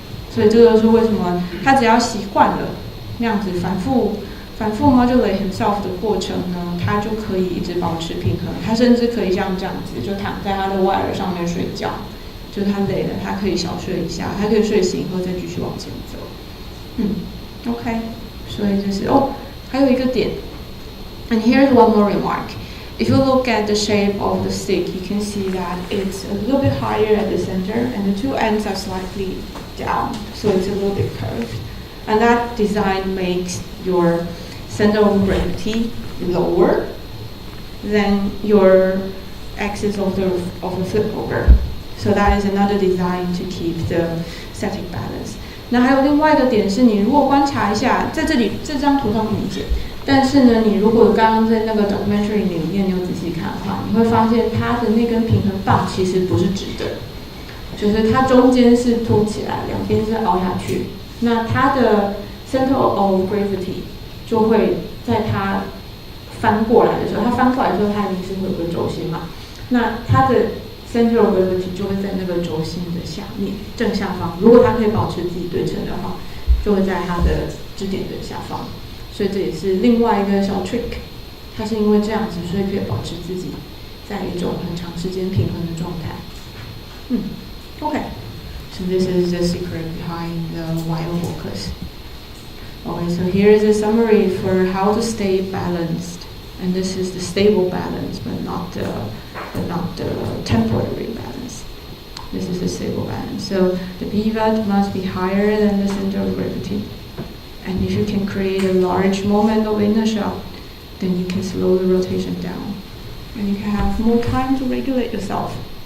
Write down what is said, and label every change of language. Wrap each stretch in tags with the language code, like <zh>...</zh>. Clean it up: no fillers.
<zh>所以这个是为什么他只要习惯了那样子反复</zh> <en>modulate himself</en> <zh>的过程呢，他就可以一直保持平衡。他甚至可以像这样子，就躺在他的 wire 上面睡觉。就他累了，他可以小睡一下，他可以睡醒以后再继续往前走。 OK， 所以这是还有一个点。</zh> <en>And here's one more remark. If you look at the shape of the stick, you can see that it's a little bit higher at the center, and the two ends are slightly down, so it's a little bit curved. And that design makes your center of gravity lower than your axis of the flip over. So that is another design to keep the static balance.</en> <zh>那还有另外一个点是，你如果观察一下，在这里这张图上不明显，但是呢，你如果刚刚在那个 documentary 里面你有仔细看的话，你会发现它的那根平衡棒其实不是直的，就是它中间是凸起来，两边是凹下去。那它的</zh> <en>center of gravity</en> <zh>就会在它翻过来的时候，它翻过来的时候，它一定是会有个轴心嘛。那它的</zh> <en>center of gravity</en> <zh>就会在那个轴心的下面正下方。如果它可以保持自己对称的话，就会在它的支点的下方。所以这也是另外一个小 trick。它是因为这样子，所以可以保持自己在一种很长时间平衡的状态。</zh> <en>Okay. So this is the secret behind the wire walkers. Okay, so here is a summary for how to stay balanced, and this is the stable balance, but not the temporary balance. This is the stable balance. So the pivot must be higher than the center of gravity, and if you can create a large moment of inertia, then you can slow the rotation down, and you can have more time to regulate yourself.</en>